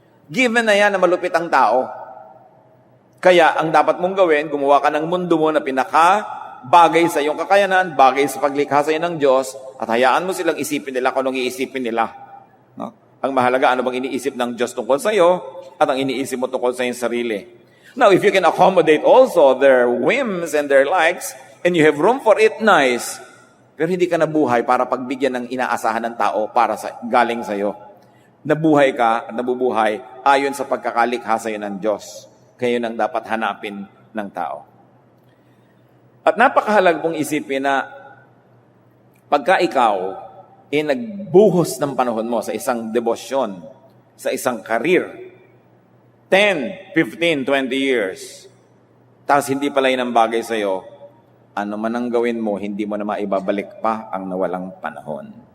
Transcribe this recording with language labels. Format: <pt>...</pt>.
<tl>Given na yan na malupit ang tao, kaya ang dapat mong gawin, gumawa ka ng mundo mo na bagay sa iyong kakayanan, bagay sa paglikha sa iyo ng Diyos, at hayaan mo silang isipin nila kung anong iisipin nila. No? Ang mahalaga, ano bang iniisip ng Diyos tungkol sa iyo, at ang iniisip mo tungkol sa iyong sarili.</tl> <en>Now, if you can accommodate also their whims and their likes, and you have room for it, nice.</en> <tl>Pero hindi ka nabuhay para pagbigyan ng inaasahan ng tao para galing sa iyo. Nabuhay ka at nabubuhay ayon sa pagkakalikha sa iyo ng Diyos. Kaya yun ang dapat hanapin ng tao. At napakahalaga pong isipin na pagka ikaw nagbuhos ng panahon mo sa isang debosyon, sa isang career, 10, 15, 20 years, tapos hindi pala yun ang bagay sa'yo, ano man ang gawin mo, hindi mo na maibabalik pa ang nawalang panahon.</tl>